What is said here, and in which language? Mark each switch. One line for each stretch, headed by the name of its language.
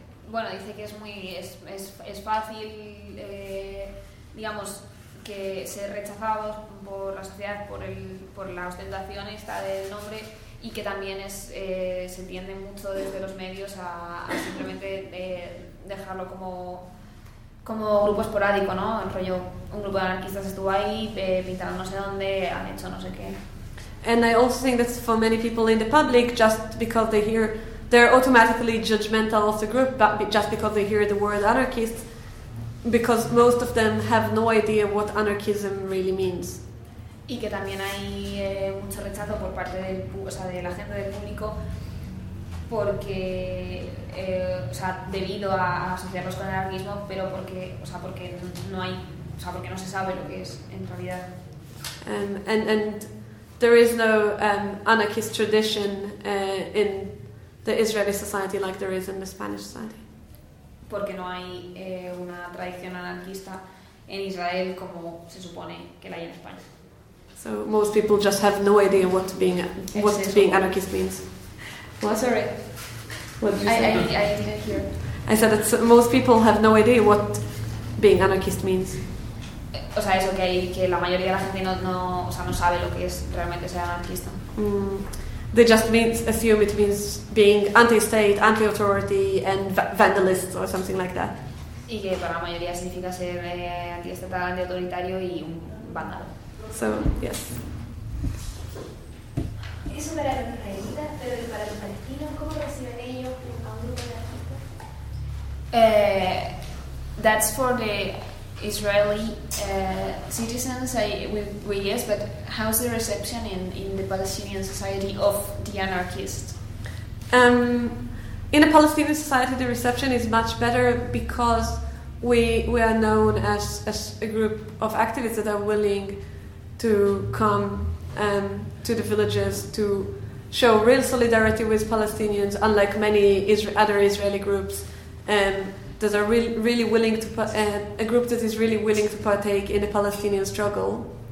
Spanish: Bueno, dice que es fácil, digamos, que ser rechazados por la sociedad por la ostentación esta del nombre. Y que también se entiende mucho desde los medios a simplemente dejarlo como grupo esporádico, ¿no? El rollo un grupo de anarquistas estuvo ahí, pintaron no sé dónde, han hecho no sé qué.
English: And I also think that for many people in the public, just because they hear, they're automatically judgmental of the group, but just because they hear the word anarchist, because most of them have no idea what anarchism really means.
Spanish: Y que también hay mucho rechazo por parte del, o sea, de la gente del público, porque, o sea, debido a asociarlos con el anarquismo, pero porque, o sea, porque no hay, o sea, porque no se sabe lo que es en realidad.
English: And there is no anarchist tradition in the Israeli society like there is in the Spanish society.
Spanish: Porque no hay una tradición anarquista en Israel como se supone que la hay en España.
English: So most people just have no idea what being anarchist means. Well, sorry. What did you say? I didn't hear. I said that most people have no idea what being anarchist means.
Spanish: O sea, eso, que hay, que la mayoría de la gente no o sea, no sabe lo que es realmente ser anarquista.
English: They just assume it means being anti-state, anti-authority, and vandalists or something like that.
Spanish: Y que para la mayoría significa ser antiestatal, antiautoritario y un vándalo.
English: So, yes.
Spanish: ¿Eso para los israelitas, pero para los palestinos, cómo reciben ellos a un grupo de anarquistas?
English: That's for the Israeli citizens, yes, but how's the reception in the Palestinian society of the anarchists? In a Palestinian society, the reception is much better because we are known as a group of activists that are willing to come to the villages to show real solidarity with Palestinians, unlike many other Israeli groups, that are really willing to a group that is really willing to partake in the Palestinian struggle.